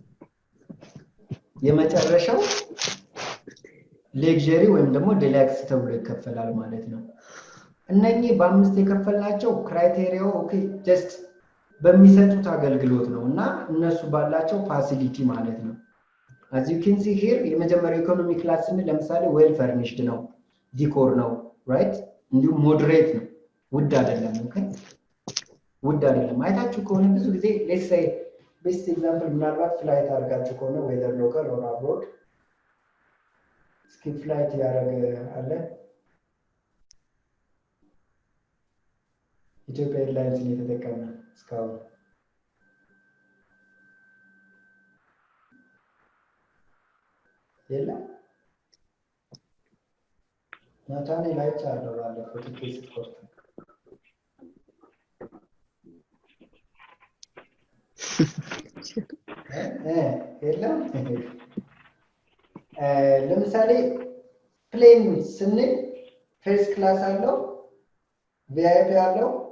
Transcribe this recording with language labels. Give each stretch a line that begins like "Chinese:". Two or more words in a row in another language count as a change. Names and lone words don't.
Amharic: የመጨረሻው ሌክዠሪ ወይም ደግሞ ዲላክስ ተብሎ ይከፈላል ማለት ነው እነኚህ በአምስት የከፈልናቸው ክራይቴሪያው ኦኬ ጀስት በሚሰጡት አገልግሎት ነውና እነሱ ባላቸው ፋሲሊቲ ማለት ነው
English: as you can see here
Amharic: የመጀመሪያው ኢኮኖሚ ክላስ ስንል ለምሳሌ
English: well furnished
Amharic: ነው ዲኮር ነው ራይት እንዲሁ ሞዴሬት ነው ውድ አይደለም ኦኬ ውድ አይደለም አይታችሁ ከሆነ ብዙ ጊዜ
English: let's say best example
Amharic: ምናልባት ፍላይት አድርጋችሁ ከሆነ
English: whether local or abroad skip flight
Amharic: ያደረገ አለ ኢትዮጵያ ኤርላይንስ ነው የተጠቀመው እስካሁን የለም ናታኔ ላይ ቻለው ባለፈው ትኬት ቆርጥ የለም ለምሳሌ ፕሌን ስንል
English: first class
Amharic: አለው ቪአይፒ አለው